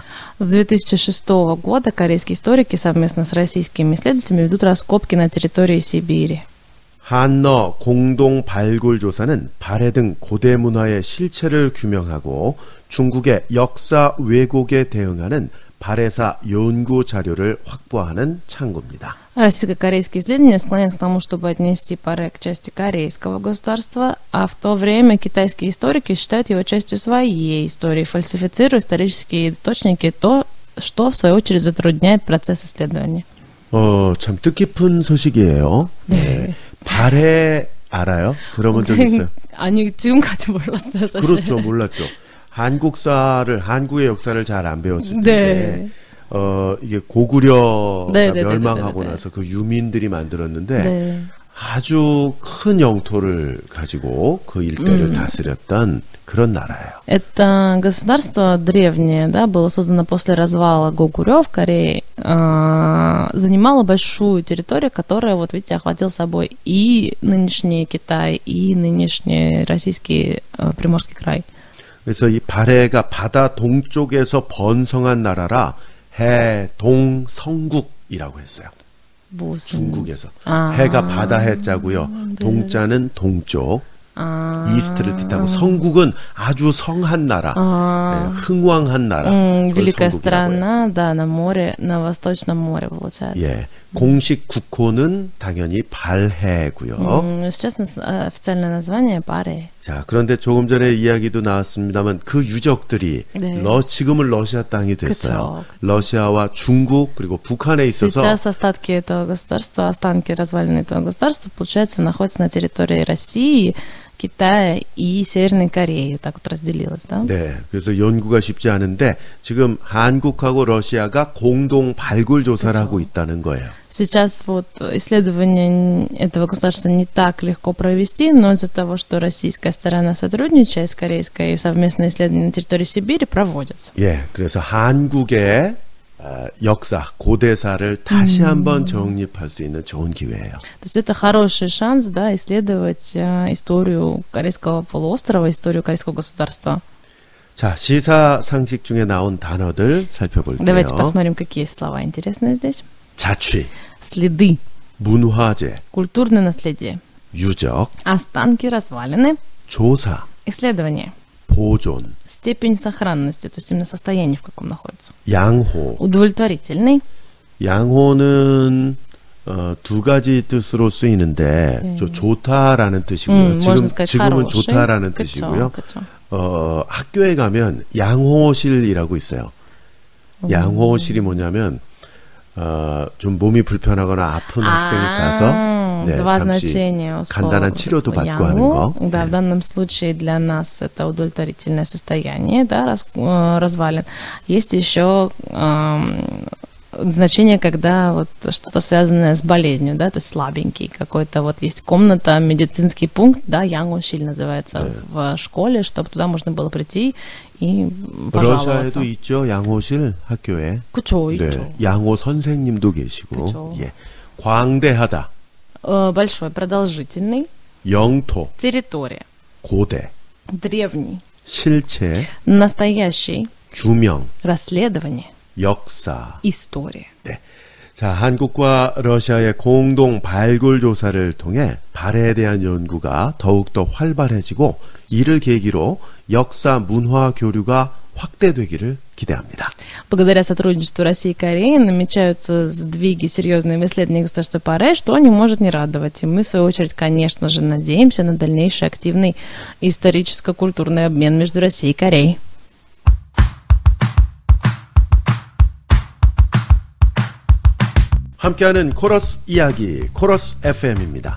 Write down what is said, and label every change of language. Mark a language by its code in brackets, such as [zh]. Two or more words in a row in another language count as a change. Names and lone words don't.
[ru] С 2006 года корейские историки совместно с российскими исследователями ведут раскопки на территории Сибири. [ko] 한러 공동 발굴 조사는 발해 등 고대 문화의 실체를 규명하고 중국의 역사 왜곡에 대응하는 발해사 연구 자료를 확보하는 창구입니다. [ru] Российско-корейские исследования склоняются к тому, чтобы отнести Паре к части корейского государства, а в то время китайские историки считают его частью своей истории, фальсифицируя исторические источники, то, что в свою очередь затрудняет процесс исследования. [ko] 참 뜻깊은 소식이에요. 네. 발해 알아요? 들어본 적 있어요? 아니, 지금까지 몰랐어요, 사실. 그렇죠, 몰랐죠. 한국의 역사를 잘 안 배웠을 텐데, 이게 고구려가 멸망하고 나서 그 유민들이 만들었는데, 아주 큰 영토를 가지고 그 일대를 다스렸던 그런 나라예요. [ru] Это государство древнее, да, было создано после развала Гогурё в Корее, занимало большую территорию, которая, вот видите, охватила собой и нынешний Китай, и нынешний российский Приморский край. [ko] 그래서 이 발해가 바다 동쪽에서 번성한 나라라 해동성국이라고 했어요. 무슨... 중국에서. 해가 바다 해자고요. 동자는 동쪽. 이스트를 뜻하고 성국은 아주 성한 나라, 흥왕한 나라. [ru] Великая страна, да, на море, на Восточном море, получается. [ko] 예, 공식 국호는 당연히 발해고요. [ru] Сейчас официальное название Паре. [ko] 자, 그런데 조금 전에 이야기도 나왔습니다만 그 유적들이 지금은 러시아 땅이 됐어요. 그쵸. 러시아와 중국 그리고 북한에 있어서 [ru] Сейчас остатки этого государства, останки развалины этого государства, получается, находятся на территории России, Китая и Северной Кореи. Так вот разделилось, да? [ko] 네, 그래서 연구가 쉽지 않은데 지금 한국하고 러시아가 공동 발굴 조사를 하고 있다는 거예요. [ru] Сейчас вот исследование этого государства не так легко провести, но из-за того, что российская сторона сотрудничает с корейской, совместные исследования на территории Сибири проводятся. [ko] 예, 그래서 한국의 역사, 고대사를 다시 한번 정립할 수 있는 좋은 기회예요. [ru] То есть это хороший шанс, да, исследовать историю Корейского полуострова, историю корейского государства. [ko] 자, 시사 상식 중에 나온 단어들 살펴볼게요. [ru] Давайте посмотрим, какие слова интересные здесь. [ko] 자취, [ru] Следы, [ko] 문화재, [ru] культурное наследие, [ko] 유적, [ru] останки, развалины, [ko] 조사, [ru] исследование, [ko] 보존, [ru] степень сохранности, то есть именно состояние, в каком находится. [ko] 양호. [ru] Удовлетворительный. [ko] 양호는 두 가지 뜻으로 쓰이는데 좋다라는 뜻이고요. 지금은 [ru] хороший. [ko] 좋다라는 그쵸, 뜻이고요. 그쵸. 학교에 가면 양호실이라고 있어요. 양호실이 뭐냐면 좀 몸이 불편하거나 아픈 학생이 가서 [ru] два [ko] 잠시 [ru] значения [ko] 간단한 치료도 받고 하는 거. [ru] Да, в данном случае для нас это удовлетворительное состояние, да, развалин. Есть еще значение, когда вот что-то связанное с болезнью, да, то есть слабенький какой-то, вот есть комната, медицинский пункт, да, 양호실 называется в школе, чтобы туда можно было прийти и пожаловаться. [ko] 러시아에도 있죠, 양호실 학교에. 그쵸, 네, 있죠. 양호 선생님도 계시고. 그쵸. 예. 광대하다, [ru] Большой, продолжительный, [ko] 영토, [ru] территория, [ko] 고대, [ru] древний, [ko] 실체, [ru] настоящий, [ko] 규명, [ru] расследование, [ko] 역사. [ru] история. [ko] 네. 자, 한국과 러시아의 공동 발굴 조사를 통해 발해에 대한 연구가 더욱더 활발해지고 이를 계기로 역사 문화 교류가 확대되기를 기대합니다. [ru] Благодаря сотрудничеству России и Кореи намечаются сдвиги серьезные в исследовании государства ПАРЕ, что не может не радовать. И мы, в свою очередь, конечно же, надеемся на дальнейший активный историческо-культурный обмен между Россией и Кореей. [ko] 함께하는 코러스 이야기, 코러스 FM입니다.